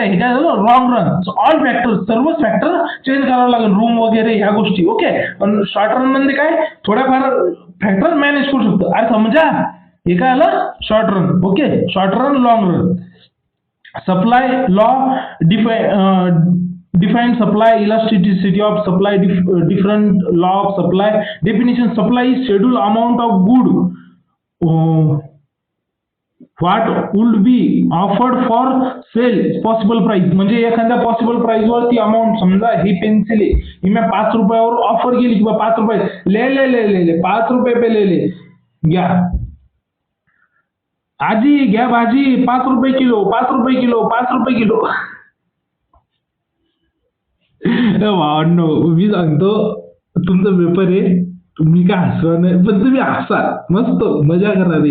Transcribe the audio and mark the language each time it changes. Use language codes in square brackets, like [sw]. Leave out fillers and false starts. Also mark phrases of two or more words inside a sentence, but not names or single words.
[mr] हे काय झालं, [en] wrong run. all factor, [mr] सर्वच फॅक्टर चेंज करावं लागेल, रूम वगैरे ह्या गोष्टी. ओके, पण [en] short run [mr] मध्ये काय थोड्याफार [en] factor manage [mr] करू शकतो. अरे समजा, हे काय आलं [en] short run. OK, short run, long run. Supply law define supply, elasticity of supply, different law of supply. Definition: supply is scheduled amount of good what would be offered for sale possible price. [mr] म्हणजे एखाद्या [en] possible price [mr] वर ती अमाऊंट, समजा ही पेन्सिल आहे, ही मैं 5 रुपयावर ऑफर केली किंवा 5 रुपये [hi] ले ले ले ले ले 5 रुपये पे ले ले, [mr] घ्या आजी, घ्या भाजी, 5 रुपये किलो, 5 रुपये किलो, 5 रुपये किलो. भावांनो, मी सांगतो तुमचा पेपर आहे, तुम्ही काय हसवा नाही, पण तुम्ही हसा, मस्त मजा करा रे.